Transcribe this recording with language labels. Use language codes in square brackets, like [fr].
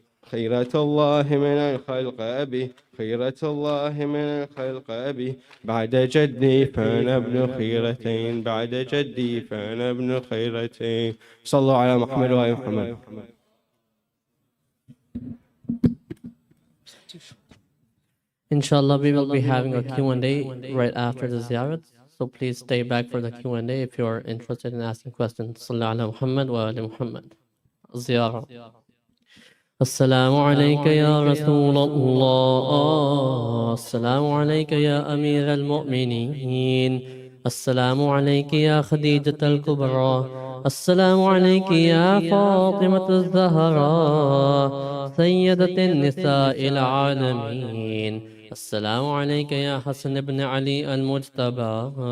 [ar] خيرة الله من الخلق أبي خيرة الله من الخلق أبي بعد جدي فأنا ابن خيرتين بعد جدي فأنا ابن خيرتين صلوا على محمد وآل محمد. [en] Inshallah, we will be having a Q&A right after the ziyarat. So please stay back for the Q&A if you are interested in asking questions. [ar] Sallallahu ala Muhammad wa ali Muhammad. Ziyara. السلام عليك يا رسول الله السلام عليك يا أمير المؤمنين السلام عليك يا خديجة الكبرى السلام عليك يا فاطمة الزهراء سيدة النساء العالمين السلام عليك يا حسن بن علي المجتبى